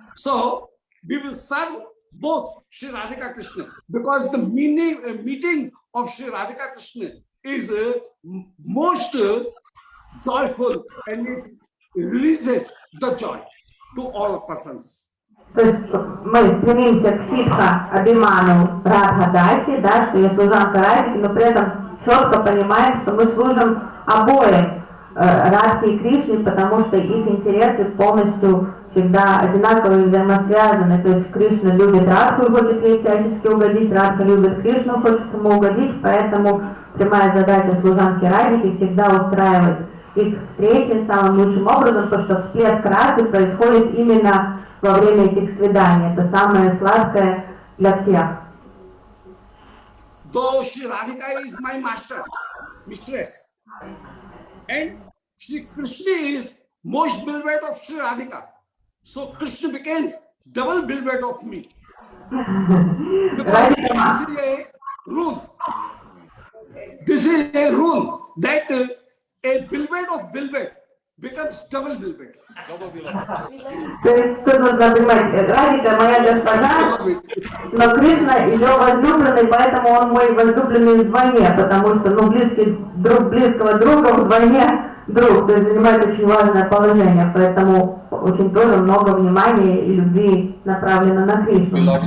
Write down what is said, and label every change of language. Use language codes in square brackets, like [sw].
[en] So we will serve both Sri Radhika Krishna, because the meeting of Sri Radhika Krishna is most joyful, and it releases the joy to all persons. [ru] То есть мы стремимся к ситха абиману Радха-даси, да, что я служанка Радхи, но при этом четко понимаем, что мы служим обоим Радхе и Кришне, потому что их интересы полностью всегда одинаково взаимосвязаны. То есть Кришна любит Радху и хочет ей всячески угодить, Радха любит Кришну, хочет ему угодить, поэтому прямая задача служанки Радхи всегда устраивать их встречи самым лучшим образом, потому что всплеск расы происходит именно во время этих свиданий. Это самое сладкое для всех. [en] Though Sri Radhika is my master, mistress, and Sri Krishna is most beloved of Sri Radhika, so Krishna becomes double beloved of me. Because this is a rule. This is a rule that a beloved of beloved becomes double beloved. [ru] То есть тут нужно понимать, Радхика моя госпожа, но Кришна ее возлюбленный, поэтому он мой возлюбленный вдвойне, потому что близкий друг близкого друга вдвойне друг, то есть занимает очень важное положение, поэтому очень тоже много внимания и любви направлено на Кришну.